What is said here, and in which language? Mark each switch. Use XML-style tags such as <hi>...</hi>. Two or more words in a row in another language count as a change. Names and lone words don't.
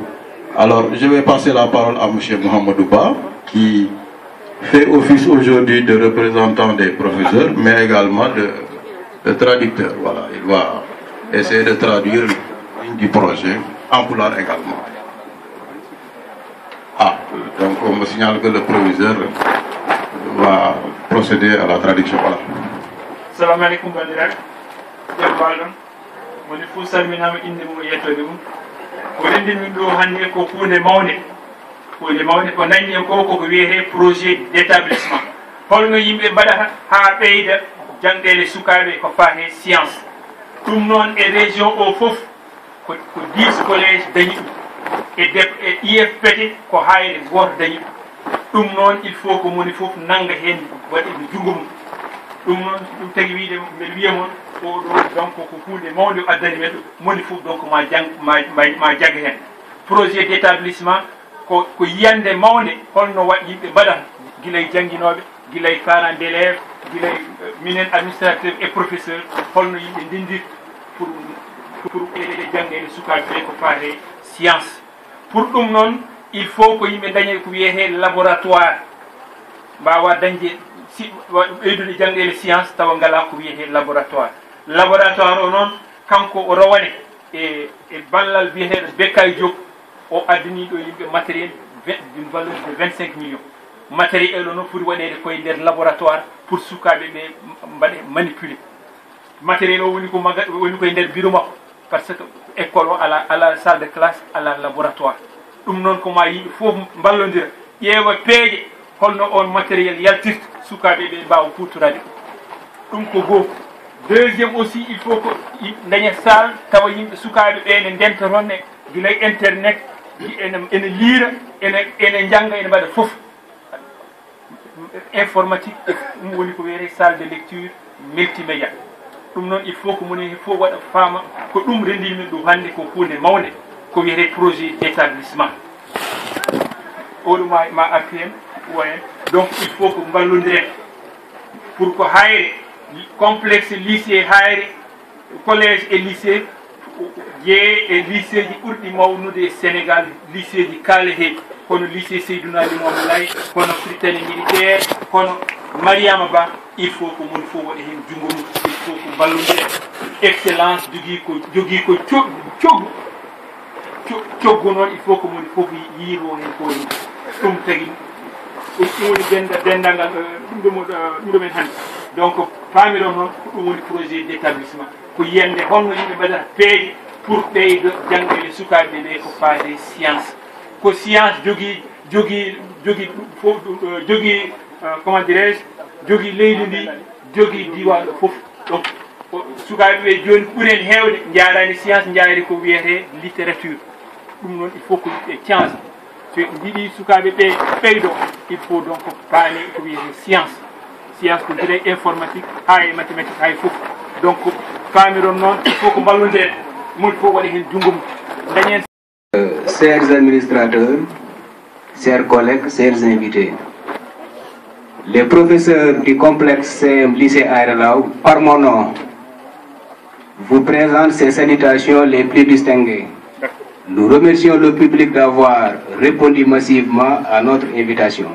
<fr>Alors, je vais passer la parole à monsieur Mohamedou Ba, qui fait office aujourd'hui de représentant des professeurs, mais également de traducteur. Voilà, il va essayer de traduire une du projet, en pulaar également. Donc on me signale que le proviseur va procéder à la traduction. Voilà.</fr> <ar>Salam alaikum</ar> <ff>bandirak. Jabbalon. Woni fu salminama inde mum yettode mum. Ko rendi min do hande ko hunde mawde. Hunde mawde ko dañi en ko wiyete</ff> <fr>projet d'établissement.</fr> <ff>Holno yimɓe mbaɗata ha ɓeyda jangdele sukaɓe ko fate science. Ɗum noon e région o fof ko 10 collège dañi ɗum. E IFPT ko hayre goto dañi ɗum noon</ff> <fr>il faut</fr> <ff>ko moni fof nanga hen waɗi ɗo jungo mum. Ɗum noon ɗum tagi wiide mbeɗa wiya moon oɗo donc ko hunde mawde addani men moni fof donc ma jagga hen.</ff> <fr>Projet d'établissement</fr> <ff>ko yiyande mawde holno waɗi yimɓe mbaɗata guilay jangguinoɓe, guilay</ff> <fr>parents d'élèves,</fr> <ff>guilay minen</ff> <fr>administrateur et professeur,</fr> <ff>holno yimɓe ndindirta pour jangguede sukaɓe ɓe ko fate science. Pour ɗum noon</ff> <fr>il faut</fr> <ff>ko yimɓe dañe ko wiyete laboratoire mbawa dañde ɓeydude jangɗele science tawa ngala ko wiyete laboratoire. Laboratoire o noon kanko o rawane e ballal biyeteɗo Bekkay Diop o addani ɗo yimɓe matériel</ff> <fr>d'une valeur de 25 millions.</fr> <ff>Matériel o noon foti waɗede koye nder laboratoire pour sukaɓe ɓe mbaɗe manipulé. Matériel o woni koye nder bureau makko</ff> <fr>par ce que</fr> <ff>école o ala</ff> <fr>salle de classe</fr> <ff>ala laboratoire. Ɗum noon ko ma yimɓe fof ballodira ƴeewa peeje holno on matériel yaltirta sukaɓe ɓe mbawa hutorade ɗum ko goho</ff> <fr>Deuxième aussi, il faut que</fr> <ff>dañe salle tawa yimɓe sukaaɓe ɓe ne ndentoton e gila internet ene liira ene janga ene mbaɗa fof informatique ɗum woni ko wiyete</ff> <fr>salle de lecture multimédia.</fr> <ff>ɗum noon</ff> <fr>il faut que</fr> <ff>moni fof waɗa faama ko ɗum rendimi ɗum hannde ko hunde mawde ko wiyete</ff> <fr>projet d' établissement</fr> <ff>oɗum ma APM woyen.</ff> <fr>Donc il faut que</fr> <ff>mballodiren pour ko hayre complexe lycée hayre</ff> <fr>collège et lycée</fr> <ff>jeye e lycée ji ɓurɗi mawnude e Sénégal lycée ji kaaleteɗi kono lycée Seydouna Limamou Laye kono Prytanée militaire kono Mariama Ba.</ff> <fr>Il faut que</fr> <ff>mon fof waɗa hen jungo mum,</ff> <fr>il faut que</fr> <ff>mballodiren excellence jogui ko coggu noon</ff> <fr>il faut que</fr> <ff>mon fof yiiro hen ko ɗum tagui ɗum woni dendagal ɗum men hannde. Donc paamiɗon noon ko ɗum woni</ff> <fr>projet d' établissement</fr> <ff>ko yiyande holno yimɓe mbaɗata peeje pour ɓeydo jangdele sukaɓe ɓe ko faade science ko science jogui</ff> <fr>comment dirais-je</fr> <ff>jogui leydi ndi jogui diwaɗo fof. Donc sukaɓe ɓe joni ɓuuren hewde jarani science jaari ko wiyete littérature. ɗum noon</ff> <fr>il faut que</fr> <ff>yimɓe science so jiiɗi sukaɓe ɓe ɓeydo</ff> <fr>il faut donc</fr> <ff>paane ko wiyete science ko gueɗe informatique ha e mathématique hay fof. Donc paamiron noon</ff> <fr>il faut que</fr> <ff>mballodiren moni fof waɗa hen jungo mum dañen.</ff> <fr>Chers administrateurs, chers collègues, chers invités, les professeurs du complexe CM lycée Aéré Lao, par mon nom, vous présentent ces salutations les plus distinguées. Nous remercions le public d'avoir répondu massivement à notre invitation.</fr>